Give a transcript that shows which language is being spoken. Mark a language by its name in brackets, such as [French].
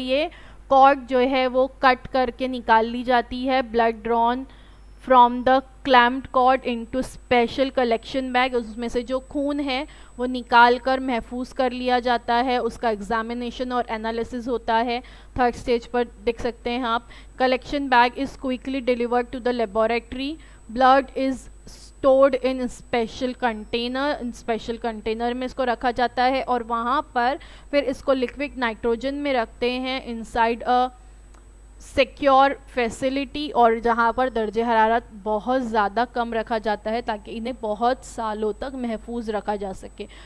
[Urdu] یہ کارڈ جو ہے وہ کٹ کر کے نکال لی جاتی ہے, [English] blood drawn from the clamped cord into special collection bag, [Urdu] اس میں سے جو خون ہے وہ نکال کر محفوظ کر لیا جاتا ہے. اس کا ایگزامینیشن اور انالیسز ہوتا ہے. تھرڈ سٹیج پر دیکھ سکتے ہیں آپ. [English] Collection bag is quickly delivered to the laboratory. Blood is stored in special container, [Urdu] special container میں اس کو رکھا جاتا ہے اور وہاں پر پھر اس کو لکوڈ نائٹروجن میں رکھتے ہیں [English] inside a secure facility, [Urdu] اور جہاں پر درجہ حرارت بہت زیادہ کم رکھا جاتا ہے تاکہ انہیں بہت سالوں تک محفوظ رکھا جا سکے.